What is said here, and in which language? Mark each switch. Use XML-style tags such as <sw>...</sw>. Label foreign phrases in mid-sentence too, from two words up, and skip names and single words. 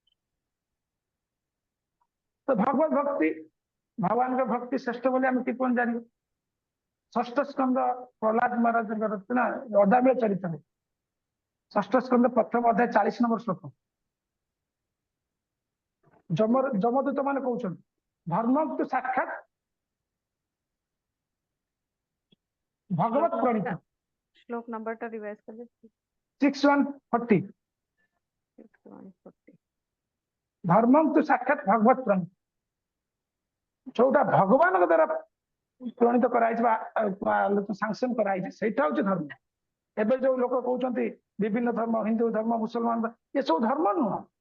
<or>ତ ଭଗବତ ଭକ୍ତି ଭଗବାନଙ୍କ ଭକ୍ତି ଶ୍ରେଷ୍ଠ ବୋଲି ଆମେ କିପରି ଜାଣିବୁ ଷଷ୍ଠ ସ୍କନ୍ଦ ପ୍ରହ୍ଲାଦ ମହାରାଜଙ୍କର ନା ଅଦାମିଳ ଚରିତ୍ରରେ ଷଷ୍ଠ ସ୍କନ୍ଦ ପ୍ରଥମ ଅଧ୍ୟାୟ 40 ନମ୍ବର ଶ୍ଲୋକ ଯମଦୂତ ମାନେ କହୁଛନ୍ତି ଧର୍ମକୁ ସାକ୍ଷାତ ଭଗବତ ପ୍ରଣୀତ</or> <hi>श्लोक नंबर टा रिवाइज कर दे 6140 640</hi> <or>ଧର୍ମକୁ ସାକ୍ଷାତ ଭଗବତ ପ୍ରଣୀତ ଯୋଉଟା ଭଗବାନଙ୍କ ଦ୍ଵାରା ପ୍ରଣୀତ କରାଯାଇଛି ବା ସାଂସନ କରାଯାଇଛି ସେଇଟା ହଉଛି ଧର୍ମ ଏବେ ଯୋଉ ଲୋକ କହୁଛନ୍ତି ବିଭିନ୍ନ ଧର୍ମ ହିନ୍ଦୁ ଧର୍ମ ମୁସଲମାନ ଏସବୁ ଧର୍ମ ନୁହଁ</or>